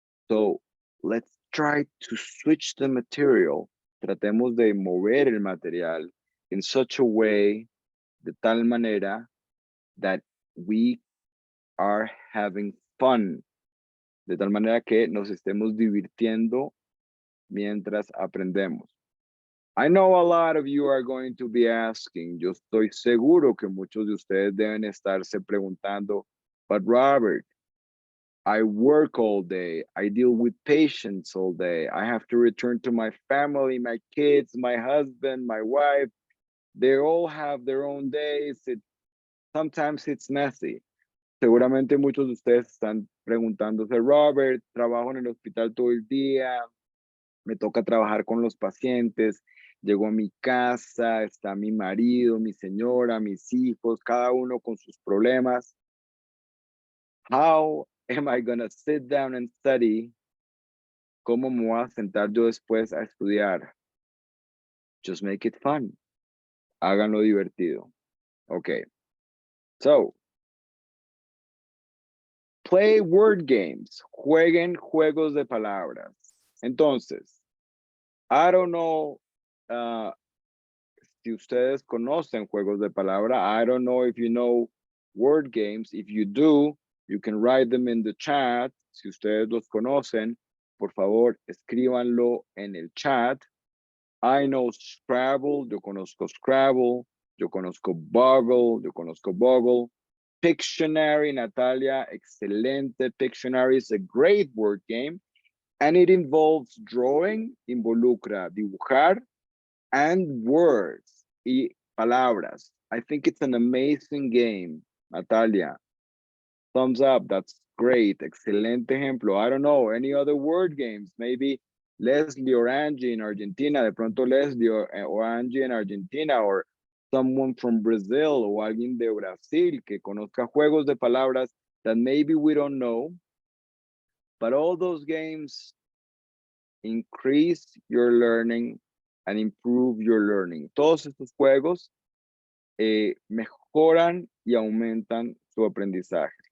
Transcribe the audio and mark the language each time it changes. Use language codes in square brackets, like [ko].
[en] So let's try to switch the material. [es] Tratemos de mover el material [en] in such a way, [es] de tal manera, [en] that we are having fun. [es] De tal manera que nos estemos divirtiendo mientras aprendemos. [en] I know a lot of you are going to be asking, [es] yo estoy seguro que muchos de ustedes deben estarse preguntando, [en] but Robert, I work all day, I deal with patients all day, I have to return to my family, my kids, my husband, my wife, they all have their own days, sometimes it's messy. [es] Seguramente muchos de ustedes están preguntándose, Robert, trabajo en el hospital todo el día, me toca trabajar con los pacientes, llego a mi casa, está mi marido, mi señora, mis hijos, cada uno con sus problemas. [en] How am I going to sit down and study? [es] ¿Cómo me voy a sentar yo después a estudiar? [en] Just make it fun. [es] Háganlo divertido. [en] Okay. [es] So, [en] play word games. [es] Jueguen juegos de palabras. Entonces, [en] I don't know [es] si ustedes conocen juegos de palabra. [en] I don't know if you know word games. If you do, you can write them in the chat. [es] Si ustedes los conocen, por favor, escríbanlo en el chat. [en] I know Scrabble, [es] yo conozco Scrabble, yo conozco Boggle, yo conozco Boggle. [en] Pictionary, Natalia, excelente. Pictionary is a great word game, and it involves drawing, [es] involucra dibujar, [en] and words [es] y palabras. [en] I think it's an amazing game, Natalia. Thumbs up, that's great. [es] Excelente ejemplo. [en] I don't know, any other word games? Maybe Leslie or Angie in Argentina, [es] de pronto [en] Leslie or Angie in Argentina, or someone from Brazil [es] o alguien de Brasil que conozca juegos de palabras [en] that maybe we don't know. But all those games increase your learning and improve your learning. [es] Todos estos juegos mejoran y aumentan su aprendizaje.